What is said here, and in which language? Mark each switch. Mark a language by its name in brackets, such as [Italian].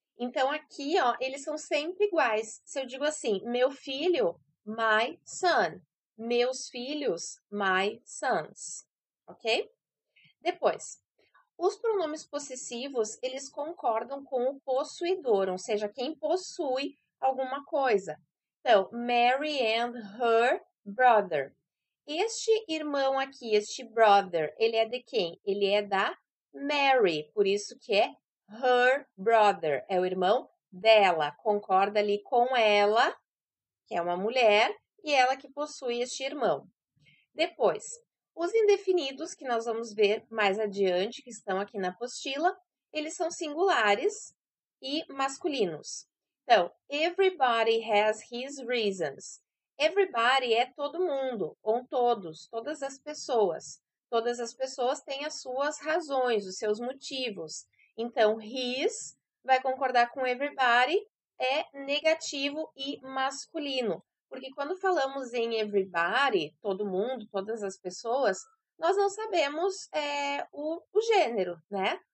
[Portuguese] Então, aqui, ó, eles são sempre iguais. Se eu digo assim, meu filho, [English] my son. [Portuguese] Meus filhos, [English] my sons. [Portuguese] Ok? Depois, os pronomes possessivos, eles concordam com o possuidor, ou seja, quem possui alguma coisa. Então, [English] Mary and her brother. [Portuguese] Este irmão aqui, este brother, ele é de quem? Ele é da Mary, por isso que é [English] her brother, [Portuguese] é o irmão dela, concorda ali com ela, que é uma mulher, e ela que possui este irmão. Depois, os indefinidos, que nós vamos ver mais adiante, que estão aqui na apostila, eles são singulares e masculinos. Então, [English] everybody has his reasons. [Portuguese] Everybody é todo mundo, ou todos, todas as pessoas. Todas as pessoas têm as suas razões, os seus motivos. Então, his vai concordar com everybody, é negativo e masculino. Porque quando falamos em everybody, todo mundo, todas as pessoas, nós não sabemos o gênero, né?